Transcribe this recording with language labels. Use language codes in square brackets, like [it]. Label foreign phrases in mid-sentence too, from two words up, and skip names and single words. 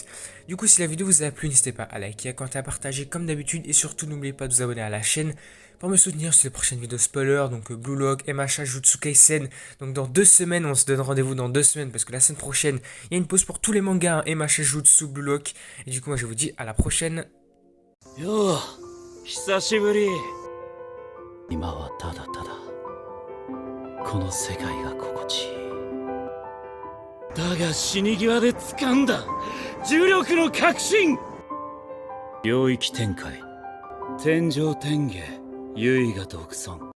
[fr] Du coup si la vidéo vous a plu, n'hésitez pas à liker, à commenter, à partager comme d'habitude. Et surtout n'oubliez pas de vous abonner à la chaîne pour me soutenir sur les prochaines vidéos spoilers. Donc Blue Lock, MHA, Jutsu Kaisen. Donc dans 2 semaines, on se donne rendez-vous dans 2 semaines. Parce que la semaine prochaine, il y a une pause pour tous les mangas, MHA, Jutsu, Blue Lock. Et du coup moi je vous dis à la prochaine. [ja] Yo, 久しぶり。今はただただこの世界が心地いい。だが死に際で掴んだ重力の革新。領域展開天上天下唯我独尊。